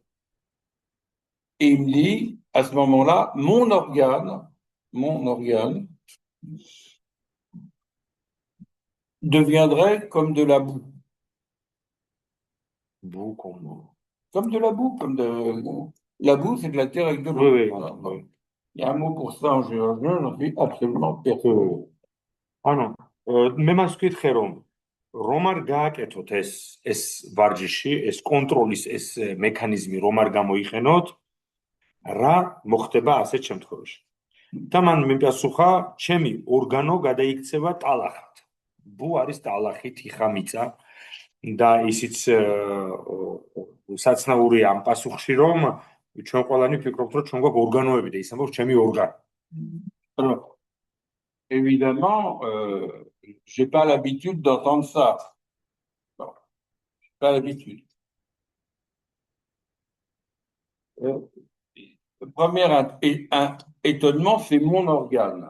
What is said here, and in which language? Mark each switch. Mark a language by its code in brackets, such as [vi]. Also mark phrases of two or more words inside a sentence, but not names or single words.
[fr] Et il me dit, à ce moment-là, mon organe deviendrait comme de la boue. Boue comme... Comme de la boue, comme de... La boue, c'est de la terre avec de l'eau. Oui, Voilà. oui. Il y a un mot pour ça en géorgien, j'en suis absolument persuadé. [ka] ანუ მე მას ვკითხე რომ არ გააკეთოთ ეს ვარჯიში, ეს კონტროლის ეს მექანიზმი რომ არ გამოიყენოთ, რა მოხდება ასეთ შემთხვევაში. და მან მიპასუხა, ჩემი ორგანო გადაიქცევა ტალახად. ბუ არის ტალახი, თიხამიწა და ისიც საცნაურია ამ პასუხში, რომ ჩვენ ყველანი ვფიქრობთ, რომ ჩვენ გვაქვს ორგანოები და ის ამბობს ჩემი ორგანო. [fr] Alors, évidemment, j'ai pas l'habitude d'entendre ça. Bon, j'ai pas l'habitude. Le premier étonnement, c'est mon organe.